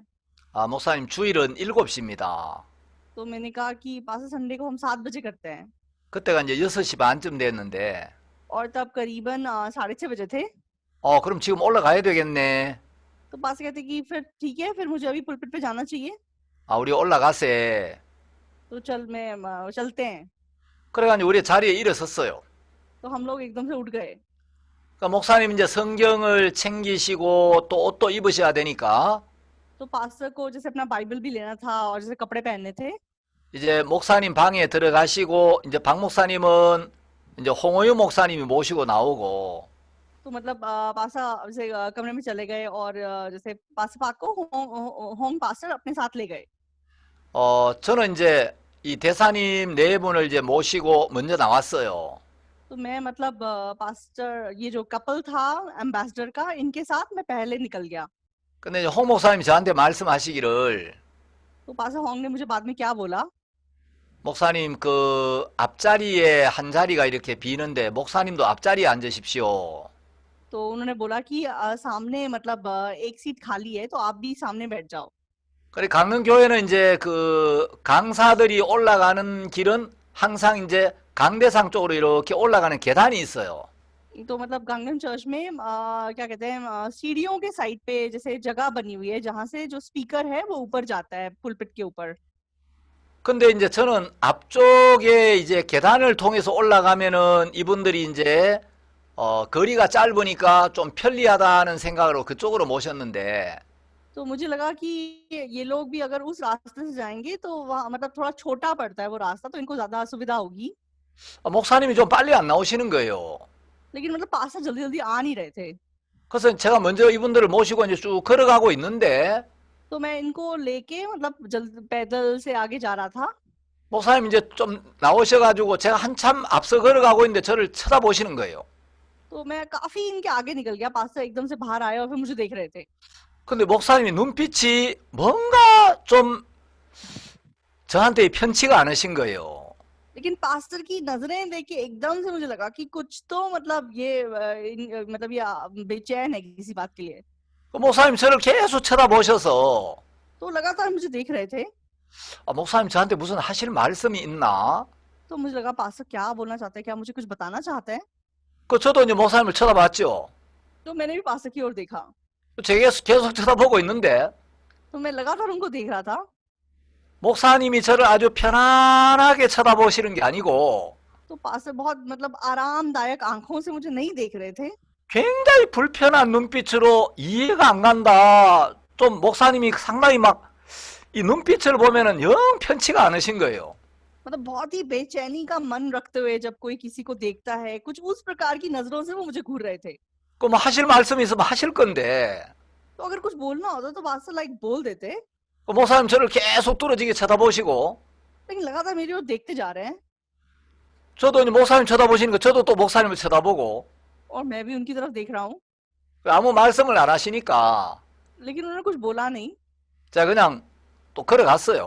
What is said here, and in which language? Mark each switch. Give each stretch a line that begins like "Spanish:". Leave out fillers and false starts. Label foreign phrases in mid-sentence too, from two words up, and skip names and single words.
Korean: 목사님 주일은 7시입니다.
Hindi: तो मैंने कहा कि पास संडे को हम 7 बजे करते हैं
Korean: 그때가 이제 6시 반쯤 됐는데,
Hindi: और तब करीबन 6:30 बजे थे।
Korean: 그럼 지금 올라가야 되겠네.
Hindi: तो पास कहते कि फिर ठीक है, फिर मुझे अभी पुलपिट पे जाना चाहिए,
Korean: 우리 올라가세.
Hindi: तो चलते हैं।
Korean: 그래가지고 우리 자리에 일어섰어요.
Hindi: तो हम लोग एकदम से उठ गए।
Korean: 그러니까 목사님 이제 성경을 챙기시고 또 옷도 입으셔야 되니까
Hindi: तो पास्टर को जैसे अपना बाइबल भी लेना था और जैसे कपड़े पहनने थे।
Korean: 이제 목사님 방에 들어가시고 इ제 박 목사님은 이제 홍호유 목사님이 모시고 나오고,
Hindi: तो मतलब पासा जैसे कमरे में चले गए और जैसे पासा पाक को
English: home pastor
Hindi: अपने साथ ले गए।
Korean: 저는 이제 이 대사님 네 분을 이제 모시고 먼저 나왔어요.
Hindi: तो मैं मतलब पास्टर ये जो कपल था एम्बेसडर का, इनके साथ मैं पहले निकल गया।
Korean: 근데 이제 홍 목사님이 저한테 말씀하시기를,
Hindi: तो पास्टर होंग ने मुझे बाद में क्या बोला,
Korean: 목사님 그 앞자리에 한 자리가 이렇게 비는데 목사님도 앞자리에 앉으십시오.
Hindi: तो उन्होंने बोला कि सामने मतलब एक सीट खाली है, तो आप भी सामने बैठ जाओ।
Korean: 그래 강릉교회는 이제 그 강사들이 올라가는 길은 항상 이제 강대상 쪽으로 이렇게 올라가는 계단이 있어요.
Hindi: तो मतलब गांगन चर्च में क्या कहते हैं सीढ़ियों के साइड पे जैसे जगह बनी हुई है जहाँ से जो स्पीकर है वो ऊपर जाता है पुलपिट के ऊपर।
Korean: 근데 이제 저는 앞쪽에 이제 계단을 통해서 올라가면은 이분들이 이제 거리가 짧으니까 좀 편리하다는 생각으로 그쪽으로 모셨는데,
Hindi: तो मुझे लगा कि ये लोग भी अगर उस रास्ते से जाएंगे तो वहाँ मतलब थोड़ा छोटा पड़ता है वो रास्ता, तो इनको ज्यादा सुविधा होगी।
Korean: 목사님이 좀 빨리 안 나오시는 거예요.
Hindi: लेकिन मतलब पास्टर जल्दी जल्दी आ नहीं रहे थे।
Korean: 그래서 제가 먼저 이분들을 모시고 이제 쭉 걸어가고 있는데,
Hindi: तो मैं इनको लेके मतलब पैदल से आगे जा रहा था।
Korean: 목사님 이제 좀 나오셔가지고 제가 한참 앞서 걸어가고 있는데 저를 쳐다보시는 거예요.
Hindi: तो मैं काफी इनके आगे निकल गया, पास्टर एकदम से बाहर आए और फिर मुझे देख रहे थे।
Korean: 근데 목사님이 눈빛이 뭔가 좀 저한테 편치가 않으신 거예요.
Hindi: लेकिन पास्टर की नजरें देख के एकदम से मुझे लगा कि कुछ तो मतलब ये मतलब ये बेचैन है किसी बात के लिए।
Korean: 목사님 저를 계속 쳐다보셔서,
Hindi: तो लगातार मुझे देख रहे थे।
Korean: 목사님 저한테 무슨 하실 말씀이 있나?
Hindi: तो मुझे लगा पास्टर क्या बोलना चाहते हैं, क्या मुझे कुछ बताना चाहते हैं।
Korean: 저도 이제 목사님을 쳐다봤죠.
Hindi: तो मैंने भी पास्टर की ओर देखा।
Korean: 제가 계속 쳐다보고 있는데
Hindi: तो मैं लगातार उनको देख रहा था।
Korean: 목사님이 저를 아주 편안하게 쳐다보시는 게 아니고
Hindi: तो पास्टर बहुत मतलब आरामदायक आंखों से मुझे नहीं देख रहे थे।
Korean: 굉장히 불편한 눈빛으로 이해가 안 간다. 좀 목사님이 상당히 막 이 눈빛을 보면은 영 편치가 않으신 거예요.
Hindi: मतलब बहुत ही बेचैनी का मन रखते हुए जब कोई किसी को देखता है, कुछ उस प्रकार की नजरों से वो मुझे घूर रहे थे।
Korean: 그 뭐 하실 말씀이 있으면 하실 건데
Hindi: तो अगर कुछ बोलना होता तो पास्टर लाइक बोल देते,
Korean: 그 목사님 저를 계속 뚫어지게 쳐다보시고
Hindi: लेकिन लगातार मेरी ओर देखते जा रहे हैं
Korean: 저도 이제 목사님 쳐다보시니까 저도 또 목사님을 쳐다보고
Hindi: और मैं भी उनकी तरफ देख रहा हूँ,
Korean: 아무 말씀을 안 하시니까
Hindi: लेकिन उन्होंने कुछ बोला नहीं।
Korean: 제가 그냥 또 걸어갔어요.